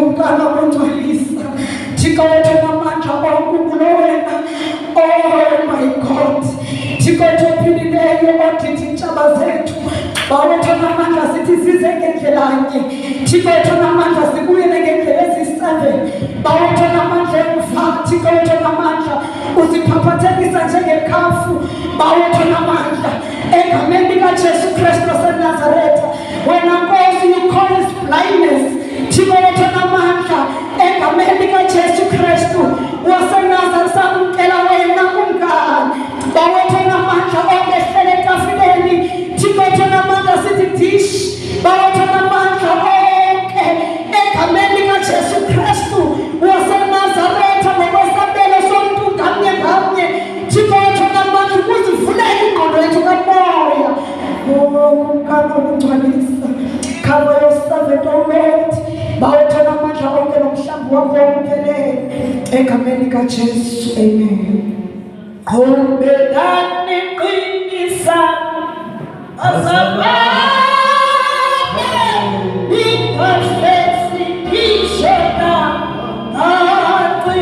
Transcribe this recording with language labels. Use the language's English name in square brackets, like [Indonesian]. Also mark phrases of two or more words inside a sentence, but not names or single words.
[Xhosa] angakungcwalisa. Thixo wethu namandla wankulunkulu wena. [English] Oh my God, [Xhosa] Thixo wethu ophilileyo odithi intshaba zethu, bawethu namandla sithi size ngendlela nye. Thixo wethu namandla sibuyele ngendlela ezi-7, bawethu namandla emva. Thixo wethu namandla uziphaphathekisa njengekhafu, bawethu namandla egameni likaJesu Kristu waseNazaretha. Wena Nkosi, [English] you cause blindness. [Xhosa] Thixo wethu namandla egameni likaJesu Kristu waseNazaretha samkela wena kumkani, bawethu namandla ongehlele etafuleni. Thixo wethu namandla sithi dish, bawethu namandla onke egameni likaJesu Kristu waseNazaretha ngokwesabelo somntu ngamnye ngamnye. Thixo wethu namandla ukuzivulela ingqondo yethu kamoya. Kumkani okungcwalisa, [English] cover your servant, O Lord, [Xhosa] bawethu namandla onke nomhlambi wakho wokuphelele egameni likaJesu, amen. Qhubekani qinisa azabane ikhahlesi ishona aqi.